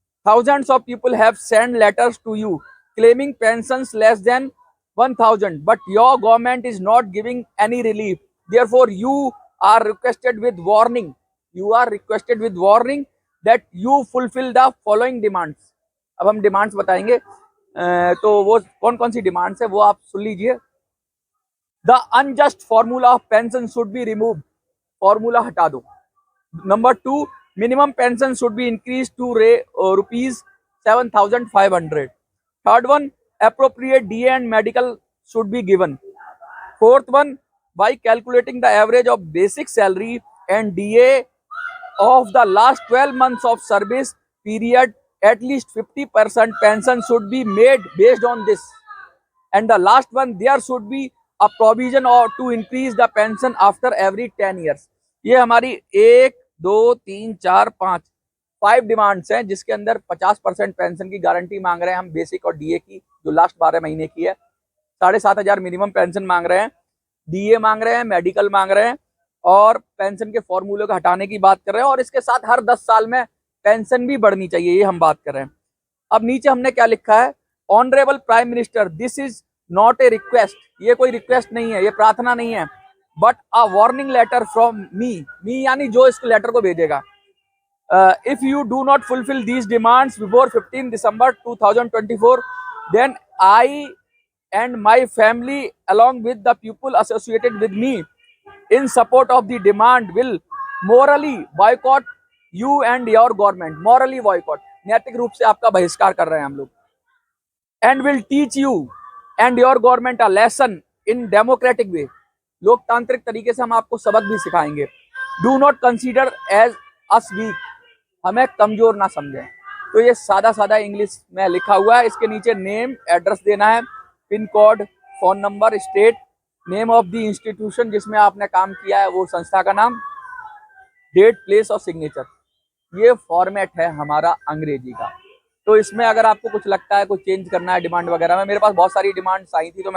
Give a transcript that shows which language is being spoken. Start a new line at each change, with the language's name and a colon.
English: Thousands of people have sent letters to you claiming pensions less than 1000, but your government is not giving any relief. Therefore, you are requested with warning. You are requested with warning that you fulfill the following demands.
Hindi: अब हम demands बताएंगे। तो वो कौन कौन सी demands है वो आप सुन लीजिए।
English: the unjust formula of pension should be remove,
Hindi: formula हटा दो।
English: Number 2, minimum pension should be increase to rupees 7500। Third one, appropriate DA and medical should be given. Fourth one, by calculating the average of basic salary and DA of the last 12 months of service period, at least 50% pension should be made based on this. And the last one, there should be a provision or to increase the pension after every 10 years.
Hindi: ये हमारी 1 2 3 4 5 demands हैं, जिसके अंदर 50% pension की guarantee मांग रहे हैं हम, बेसिक और डीए की, जो लास्ट 12 महीने की है। 7500 मिनिमम पेंशन मांग रहे हैं, डीए मांग रहे हैं, मेडिकल मांग रहे हैं, और पेंशन के फॉर्मूले को हटाने की बात कर रहे हैं। और इसके साथ हर 10 साल में पेंशन भी बढ़नी चाहिए, ये हम बात कर रहे हैं। अब नीचे हमने क्या लिखा है,
English: Honourable prime minister, this is not a request.
Hindi: ये कोई रिक्वेस्ट नहीं है, ये प्रार्थना नहीं है,
English: but a warning letter from me
Hindi: यानी जो इस लेटर को भेजेगा।
English: If you do not fulfill these demands before 15 December 2024, then I and my family, along with the people associated with me in support of the demand, will morally boycott you and your government. Morally boycott,
Hindi: नैतिक रूप से आपका बहिष्कार कर रहे हैं हम लोग।
English: And will teach you and your government a lesson in democratic way.
Hindi: लोकतांत्रिक तरीके से हम आपको सबक भी सिखाएंगे।
English: Do not consider as us weak,
Hindi: हमें कमजोर ना समझें। तो ये सादा सादा इंग्लिश में लिखा हुआ है। इसके नीचे नेम, एड्रेस देना है, pin code, phone number, state, name of the institution जिसमें आपने काम किया है, वो संस्था का नाम, डेट, प्लेस और सिग्नेचर। ये फॉर्मेट है हमारा अंग्रेजी का। तो इसमें अगर आपको कुछ लगता है कुछ चेंज करना है डिमांड वगैरह में, मेरे पास बहुत सारी डिमांड्स आई थी तो मैंने